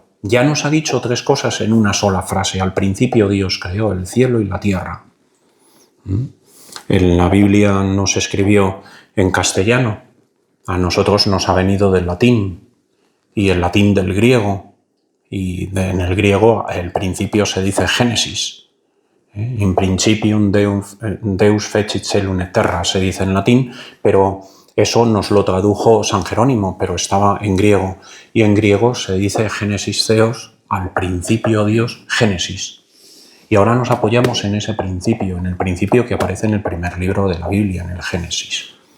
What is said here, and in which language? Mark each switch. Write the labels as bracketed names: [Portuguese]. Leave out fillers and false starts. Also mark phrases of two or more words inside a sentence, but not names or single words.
[Spanish] Ya nos ha dicho tres cosas en una sola frase. Al principio Dios creó el cielo y la tierra. En la Biblia no se escribió en castellano. A nosotros nos ha venido del latín. Y el latín del griego. Y en el griego el principio se dice Génesis. [Latin] In principium Deus fecit caelum et terra, [Spanish] se dice en latín, pero eso nos lo tradujo San Jerónimo, pero estaba en griego. Y en griego se dice Génesis Theos, al principio Dios, Génesis. Y ahora nos apoyamos en ese principio, en el principio que aparece en el primer libro de la Biblia, en el Génesis.